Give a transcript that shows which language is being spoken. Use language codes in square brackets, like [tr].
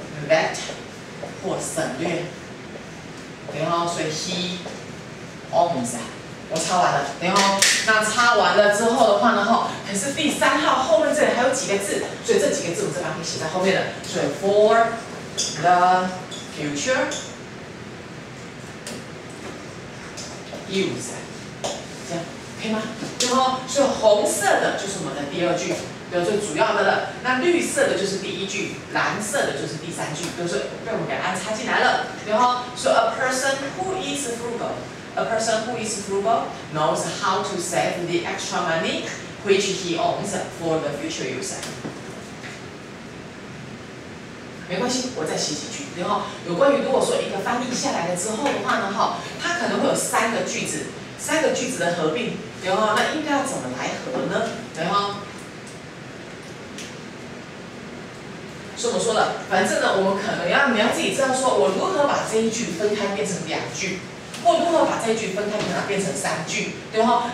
[zh] that 或省略，然后所以 [en] he owns， [zh] 我插完了，然后那插完了之后的话呢，可是第三号后面这里还有几个字，所以这几个字我这边可以写在后面的，所以 [en] for the future use， [zh] 这样可以吗？然后所以红色的就是我们的第二句。比如最主要的了，那绿色的就是第一句，蓝色的就是第三句，就是被我们给安插进来了。然后说 [en] a person who is frugal， a person who is frugal knows how to save the extra money which he owns for the future use。 [zh] 没关系，我再写几句。然后有关于如果说一个翻译下来了之后的话呢，它可能会有三个句子的合并，然后那应该要怎么来合呢？然后。所以我说了，反正呢，我们可能你要自己知道，说我如何把这一句分开变成两句，或如何把这一句分开把它变成三句，对哈？